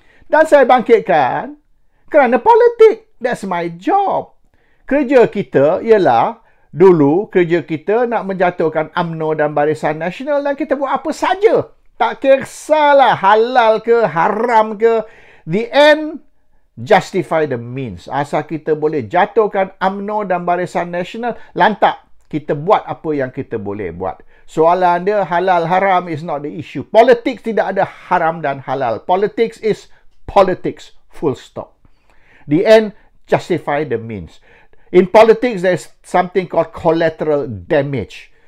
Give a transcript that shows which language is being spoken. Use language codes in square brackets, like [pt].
[ms] Dan saya bangkitkan kerana politik. [en] That's my job. [ms] Kerja kita ialah, dulu kerja kita nak menjatuhkan UMNO dan Barisan Nasional dan kita buat apa saja. Tak kisahlah halal ke, haram ke. [en] The end, justify the means. [ms] Asal kita boleh jatuhkan UMNO dan Barisan Nasional, lantak. Kita buat apa yang kita boleh buat. Soalan dia, halal, haram [en] is not the issue. [ms] Politics tidak ada haram dan halal. [en] Politics is politics. Full stop. The end, justify the means. In politics, there's something called collateral damage.